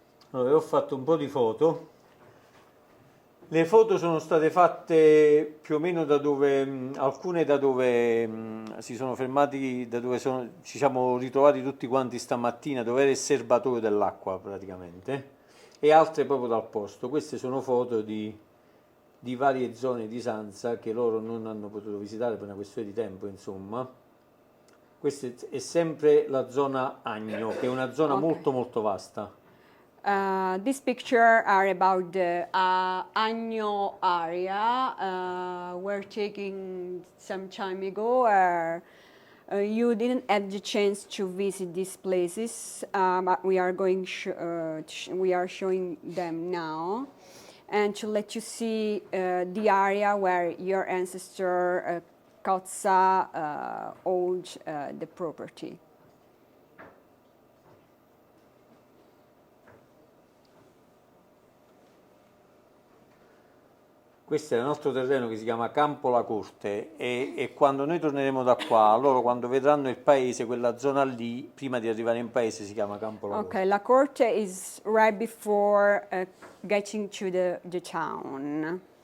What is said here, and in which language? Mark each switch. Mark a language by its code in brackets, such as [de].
[it] Allora, io ho fatto un po' di foto. Le foto sono state fatte più o meno da dove, alcune da dove si sono fermati, da dove ci siamo ritrovati tutti quanti stamattina, dove era il serbatoio dell'acqua praticamente, e altre proprio dal posto. Queste sono foto di varie zone di Sanza che loro non hanno potuto visitare per una questione di tempo, insomma. Questa è sempre la zona Agno, che è una zona molto molto vasta. [en] This picture are about the Agno area. We're taking some time ago. You didn't have the chance to visit these places, but we are going. We are showing them now, and to let you see the area where your ancestor Cozza owned the property. [it] Questo è il nostro terreno che si chiama Campo La Corte e quando noi torneremo da qua, loro quando vedranno il paese, quella zona lì, prima di arrivare in paese, si chiama Campo La Corte. [en] Okay, La Corte is right before getting to the town.